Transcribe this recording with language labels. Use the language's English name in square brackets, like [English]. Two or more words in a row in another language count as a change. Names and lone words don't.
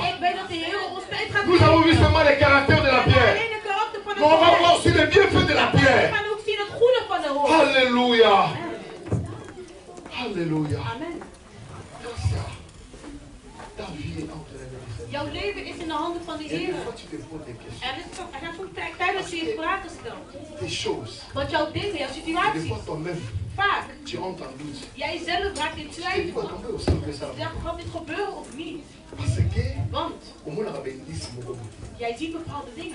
[French] Nous avons vu seulement les caractères de la pierre. Mais on va voir aussi les bienfaits de la pierre. Alléluia. Alléluia. Amen. Ta vie est entre les mains du Seigneur. [Dutch] Jouw leven is in de handen van de Heer. Er zijn soms tijden dat je je vragen stelt. Want jouw dingen, jouw situatie. Vaak. Jij zelf raakt in twijfel. Zeg, gaat dit gebeuren of niet? Want jij ziet bepaalde dingen.